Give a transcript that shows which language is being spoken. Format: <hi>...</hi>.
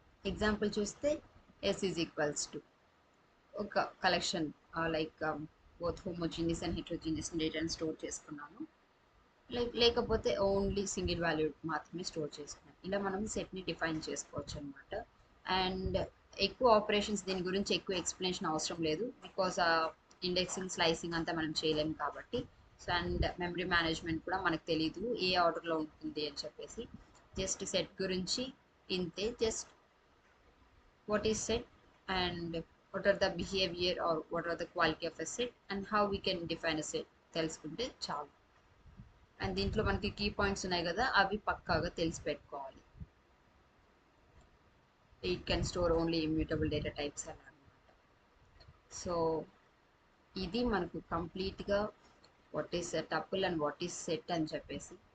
<te>Example చూస్తే yes is equals to ఒక collection like both homogeneous and heterogeneous డేటాని store చేసుకున్నాను, లేకపోతే ఓన్లీ సింగిల్ వాల్యూ మాత్రమే స్టోర్ చేసుకున్నాను. ఇలా మనం సెట్ని డిఫైన్ చేసుకోవచ్చు అనమాట. అండ్ ఎక్కువ ఆపరేషన్స్ దీని గురించి ఎక్కువ ఎక్స్ప్లెనేషన్ అవసరం లేదు, బికాస్ ఇండెక్సింగ్ స్లైసింగ్ అంతా మనం చేయలేము కాబట్టి. సో అండ్ మెమరీ మేనేజ్మెంట్ కూడా మనకు తెలీదు ఏ ఆర్డర్లో ఉంటుంది అని చెప్పేసి. జస్ట్ సెట్ గురించి ఇంతే, just</te> <en>what is set and what are the behavior or what are the quality of a set</en> <te>and how we can define a set తెలుసుకుంటే చాలు. అండ్ దీంట్లో మనకి కీ పాయింట్స్ ఉన్నాయి కదా, అవి పక్కాగా తెలిసి పెట్టుకోవాలి.</te> <en>it can store only immutable data types</en> <te>అలా అనమాట.</te> <en>so</en> <te>ఇది మనకు కంప్లీట్గా</te> <en>what is tuple and what is set</en> <te>అని చెప్పేసి.</te>